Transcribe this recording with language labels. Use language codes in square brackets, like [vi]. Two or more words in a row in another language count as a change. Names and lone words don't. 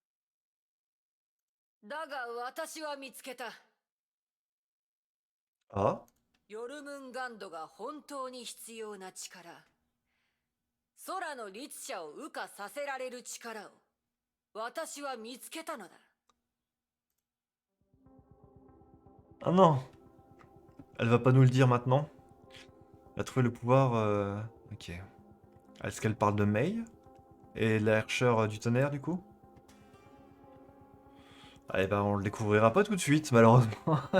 [ja] だが私は見つけた。 [fr] Ah? [ja] ヨルムンガンドが本当に必要な力、空の律者を羽化させられる力を私は見つけたのだ。 [fr] Ah non! Elle va pas nous le dire maintenant. Elle a trouvé le pouvoir. Ok. Est-ce qu'elle parle de Mei? Et la Herrscher du tonnerre du coup? Eh ben on le découvrira pas tout de suite malheureusement.